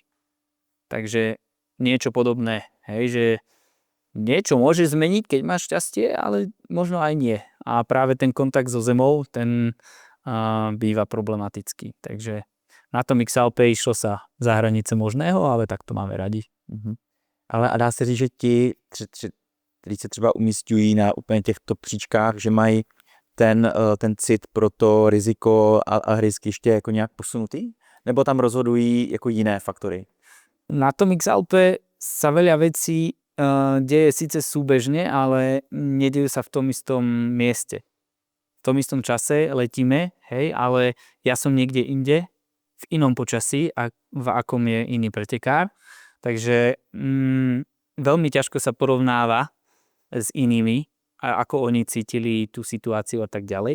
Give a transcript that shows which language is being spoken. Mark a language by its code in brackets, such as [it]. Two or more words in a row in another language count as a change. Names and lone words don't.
[sk] Takže niečo podobné, hej, že niečo môže zmeniť, keď máš šťastie, ale možno aj nie. A práve ten kontakt so zemou, ten býva problematický. Takže na tom X-Alpe išlo sa za hranice možného, ale tak to máme radi. [cs] Ale a dá se říct, že ti, kteří se třeba umísťují na úplně těchto příčkách, že mají ten cit pro to riziko a hryskiště jako nějak posunutý? Nebo tam rozhodují jako jiné faktory? [sk] Na tom X-Alpe sa veľa vecí deje síce súbežne, ale nedejú sa v tom istom mieste. V tom istom čase letíme, hej, ale ja som niekde inde, v inom počasí, a v akom je iný pretekár. Takže veľmi ťažko sa porovnáva s inými, a ako oni cítili tú situáciu a tak ďalej.